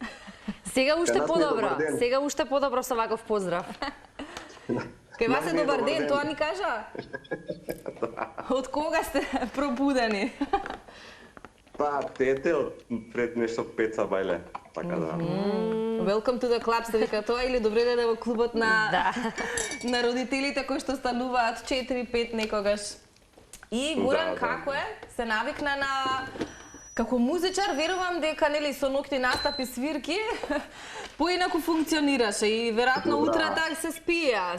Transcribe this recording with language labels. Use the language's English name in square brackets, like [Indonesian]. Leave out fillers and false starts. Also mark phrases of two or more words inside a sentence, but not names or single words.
[Macedonian] Сега уште подобро. Сега уште подобро со ваков поздрав. Кај вас е добар ден, тоа ни кажа? Од кога сте пробудени? Па, тете од пред нешто 5 сабајле, така да. [English] Welcome to the club, [Macedonian] сте вика тоа, или добре да во клубот на родителите кои што стануваат 4-5 некогаш. И Горан, како е? Се навикна на... Како музичар, верувам дека нели со ноќни настапи, свирки, поинаку функционираше и веројатно утрата се спија.